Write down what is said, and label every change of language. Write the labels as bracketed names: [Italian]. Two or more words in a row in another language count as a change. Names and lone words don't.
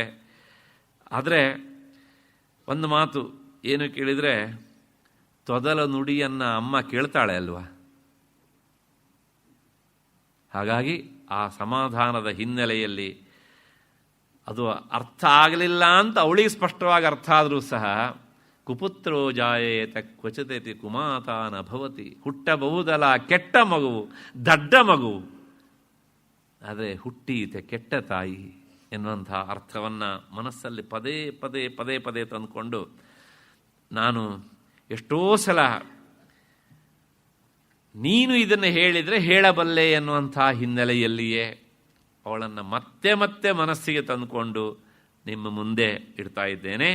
[Kannada] ಆದರೆ ಒಂದು ಮಾತು ಏನು ಕೇಳಿದರೆ, ತೊದಲ ನುಡಿಯನ್ನು ಅಮ್ಮ ಕೇಳ್ತಾಳೆ ಅಲ್ವಾ. ಹಾಗಾಗಿ ಆ ಸಮಾಧಾನದ ಹಿನ್ನೆಲೆಯಲ್ಲಿ ಅದು ಅರ್ಥ ಆಗಲಿಲ್ಲ ಅಂತ ಅವಳಿಗೆ ಸ್ಪಷ್ಟವಾಗಿ ಅರ್ಥ ಆದರೂ ಸಹ, [Sanskrit] ಕುಪುತ್ರೋ ಜಾಯೇತ ಕ್ವಚಿತೇತಿ ಕುಮಾತಾನ ಭವತಿ. [Kannada] ಹುಟ್ಟಬಹುದಲ್ಲ ಕೆಟ್ಟ ಮಗುವು, ದಡ್ಡ ಮಗುವು, ಆದರೆ ಹುಟ್ಟೀತೆ ಕೆಟ್ಟ ತಾಯಿ ಎನ್ನುವಂಥ ಅರ್ಥವನ್ನು ಮನಸ್ಸಲ್ಲಿ ಪದೇ ಪದೇ ಪದೇ ಪದೇ ತಂದುಕೊಂಡು ನಾನು ಎಷ್ಟೋ ಸಲ ನೀನು ಇದನ್ನು ಹೇಳಿದರೆ ಹೇಳಬಲ್ಲೆ ಎನ್ನುವಂಥ ಹಿನ್ನೆಲೆಯಲ್ಲಿಯೇ ಅವಳನ್ನು ಮತ್ತೆ ಮತ್ತೆ ಮನಸ್ಸಿಗೆ ತಂದುಕೊಂಡು ನಿಮ್ಮ ಮುಂದೆ ಇಡ್ತಾ ಇದ್ದೇನೆ.